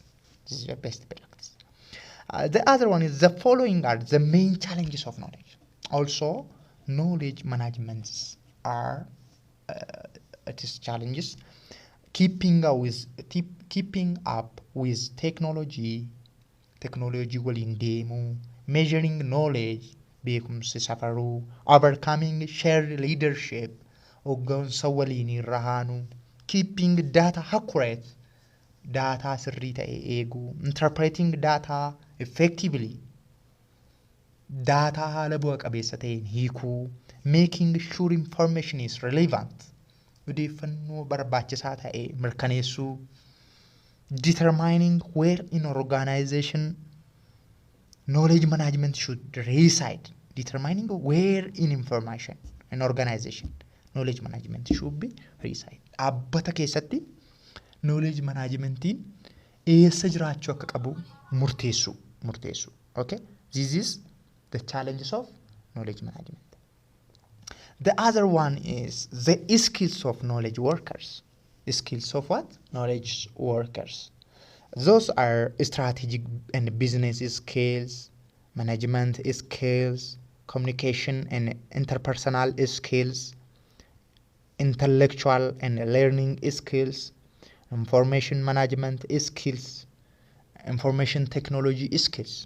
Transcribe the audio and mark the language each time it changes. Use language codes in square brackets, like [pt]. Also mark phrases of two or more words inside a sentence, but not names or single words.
[en] This is a best practice. The other one is the following are the main challenges of knowledge. Also, knowledge managements are it is challenges. Keeping up with technology [om] waliin deemuu, [en] measuring knowledge, [om] beekumsi safaruu, [en] overcoming shared leadership, [om] hoggansa waliin rahaanuu, [en] keeping data accurate, [om] data sirrii ta'e eeguu, [en] interpreting data effectively, [om] data haala bu'a qabeessa ta'een hiikuu, [en] making sure information is relevant, [om] odeeffannoo barbaachisaa ta'e mirkaneessuu, [en] determining where in organization knowledge management should reside. Determining where in information in organization knowledge management should be reside. [om] Dhaabbata keessatti [en] knowledge managementiin [om] eessa jiraachuu akka qabu murteessu. [en] Okay, this is the challenges of knowledge management. The other one is the skills of knowledge workers. Skills of what? Knowledge workers. Those are strategic and business skills, management skills, communication and interpersonal skills, intellectual and learning skills, information management skills, information technology skills.